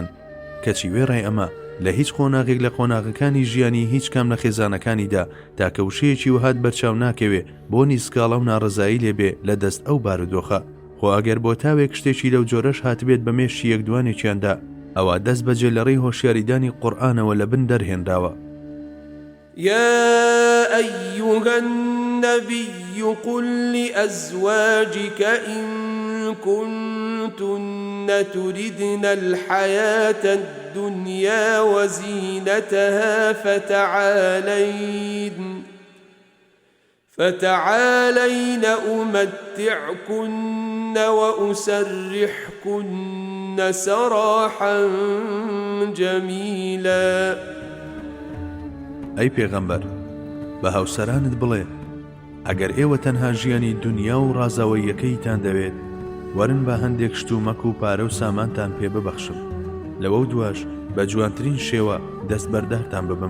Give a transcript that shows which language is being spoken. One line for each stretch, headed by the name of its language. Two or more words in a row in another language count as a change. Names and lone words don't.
Central Kurdish: کەچی وێڕای ئەمە لە هیچ قۆناغێک لە قۆناغەکانی ژیانی هیچ کام لە خێزانەکانیدا تاکەوشەیەکی وهات بەرچاو ناکەوێ بۆ نیسکاڵە و ناڕزایی لێبێ لە دەست ئەو بارودۆخە. خۆ ئەگەر بۆ تاوێک شتێکی لەو جۆرەش هاتبێت بە مێشی یەکدوانێکیاندا، ئەوە دەست بەجێ لە ڕێی هۆشیاریدانی قورئانەوە لە بن دەرهێنراوە.
Arabic: يا أيها النبي قل لأزواجك إن كنتن تردن الحياة الدنيا وزينتها فتعالين أمتعكن وأسرحكن سراحا جميلا.
Central Kurdish: ئەی پێغەمبەر، بە هاوسەرانت بڵێ ئەگەر ئێوە تەنها ژیانی دنیا و ڕازاوەیەکەیتان دەوێت، وەرن بە هەندێک شتومەک و پارە و سامانتان پێ ببەخشم، لەوە دواش بە جوانترین شێوە دەستبەردارتان ببم.